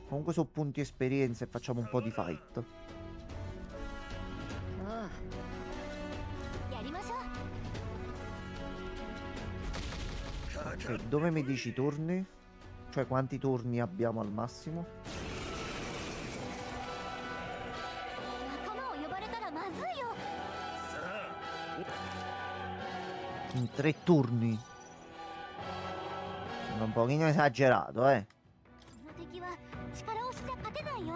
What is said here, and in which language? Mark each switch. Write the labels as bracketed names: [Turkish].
[Italian] Comunque sono punti esperienza e facciamo un po' di fight. あ [Japanese] やりましょう。 [Italian] Ok, dove mi dici i turni? Cioè quanti turni abbiamo al massimo? [Japanese] 仲間を呼ばれたらまずいよ。さあ。 [Italian] In 3 turni. Sembra un pochino esagerato, eh. [Japanese] この敵は力押しじゃ勝てないよ。